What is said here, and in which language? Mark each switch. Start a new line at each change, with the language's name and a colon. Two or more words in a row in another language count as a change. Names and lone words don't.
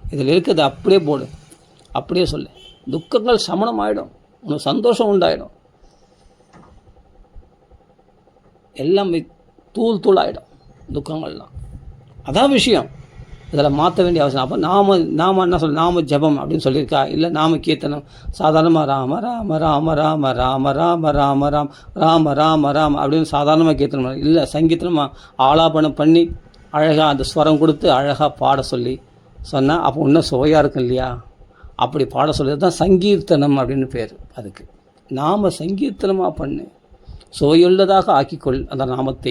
Tamil: இதில் இருக்கிறது அப்படியே போடு, அப்படியே சொல்லு. துக்கங்கள் சமணம் ஆகிடும், உனக்கு சந்தோஷம் உண்டாயிடும், எல்லாம் தூள் ஆகிடும் துக்கங்கள்லாம். அதான் விஷயம். இதில் மாற்ற வேண்டிய அவசியம். அப்போ நாம என்ன சொல்ல, நாம ஜபம் அப்படின்னு சொல்லியிருக்கா? இல்லை நாம கீர்த்தனம் சாதாரணமாக ராம ராம ராம ராம ராம ராம ராம ராம் ராம ராம ராம் அப்படின்னு சாதாரணமாக கீர்த்தனம் இல்லை. சங்கீர்த்தனம் ஆலாபனம் பண்ணி அழகாக அந்த ஸ்வரம் கொடுத்து அழகாக பாட சொன்னால் அப்போ இன்னும் சுவையாக இருக்கும் இல்லையா? அப்படி பாட சொல்லியது தான் சங்கீர்த்தனம் அப்படின்னு பேர் அதுக்கு. நாம சங்கீர்த்தனமாக பண்ணு, சுவையுள்ளதாக ஆக்கிக்கொள் அந்த நாமத்தை.